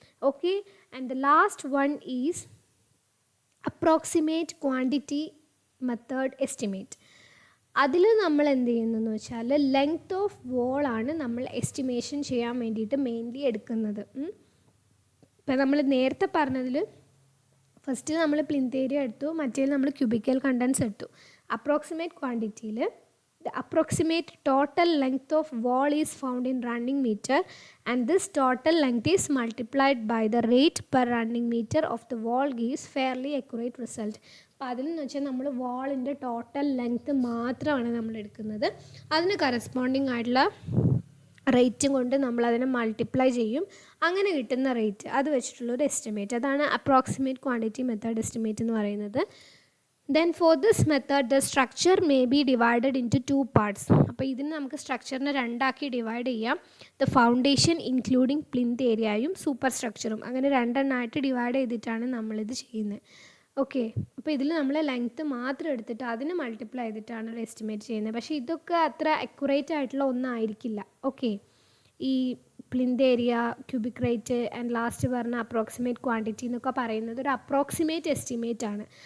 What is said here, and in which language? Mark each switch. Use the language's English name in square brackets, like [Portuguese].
[English] Okay, and the last one is approximate quantity method estimate. [Malayalam] അതിൽ നമ്മൾ എന്ത് ചെയ്യുന്നതെന്ന് വെച്ചാൽ ലെങ്ത് ഓഫ് വോളാണ് നമ്മൾ എസ്റ്റിമേഷൻ ചെയ്യാൻ വേണ്ടിയിട്ട് മെയിൻലി എടുക്കുന്നത്. ഇപ്പം നമ്മൾ നേരത്തെ പറഞ്ഞതിൽ ഫസ്റ്റ് നമ്മൾ പ്ലിന്ത് ഏരിയ എടുത്തു, മറ്റേ നമ്മൾ ക്യൂബിക്കൽ കണ്ടൻസ് എടുത്തു. [English] Approximate ക്വാണ്ടിറ്റിയിൽ the approximate total length of wall is found in running meter, and this total length is multiplied by the rate per running meter of the wall gives fairly accurate result. [Malayalam] അപ്പോൾ അതിലെന്ന് വെച്ചാൽ നമ്മൾ വാളിൻ്റെ total length മാത്രമാണ് നമ്മൾ എടുക്കുന്നത്. അതിന് corresponding ആയിട്ടുള്ള റേറ്റും കൊണ്ട് നമ്മളതിനെ മൾട്ടിപ്ലൈ ചെയ്യും. അങ്ങനെ കിട്ടുന്ന റേറ്റ് അത് വെച്ചിട്ടുള്ളൊരു എസ്റ്റിമേറ്റ്, അതാണ് അപ്രോക്സിമേറ്റ് ക്വാണ്ടിറ്റി മെത്തേഡ് എസ്റ്റിമേറ്റ് എന്ന് പറയുന്നത്. [English] Then for this method the structure may be divided into two parts. [Malayalam] അപ്പോൾ ഇതിന് നമുക്ക് സ്ട്രക്ചറിനെ രണ്ടാക്കി ഡിവൈഡ് ചെയ്യാം. ദ ഫൗണ്ടേഷൻ ഇൻക്ലൂഡിങ് പ്ലിന്ത് ഏരിയയും സൂപ്പർ സ്ട്രക്ചറും, അങ്ങനെ രണ്ടെണ്ണമായിട്ട് ഡിവൈഡ് ചെയ്തിട്ടാണ് നമ്മളിത് ചെയ്യുന്നത്. ഓക്കെ, അപ്പോൾ ഇതിൽ നമ്മൾ ലെങ്ത്ത് മാത്രം എടുത്തിട്ട് അതിന് മൾട്ടിപ്ലൈ ചെയ്തിട്ടാണ് ഒരു എസ്റ്റിമേറ്റ് ചെയ്യുന്നത്. പക്ഷേ ഇതൊക്കെ അത്ര അക്യുറേറ്റ് ആയിട്ടുള്ള ഒന്നായിരിക്കില്ല. ഓക്കെ, ഈ plinth area, cubic rate and last പറഞ്ഞ അപ്രോക്സിമേറ്റ് ക്വാണ്ടിറ്റി എന്നൊക്കെ പറയുന്നത് ഒരു അപ്രോക്സിമേറ്റ് എസ്റ്റിമേറ്റ് ആണ്.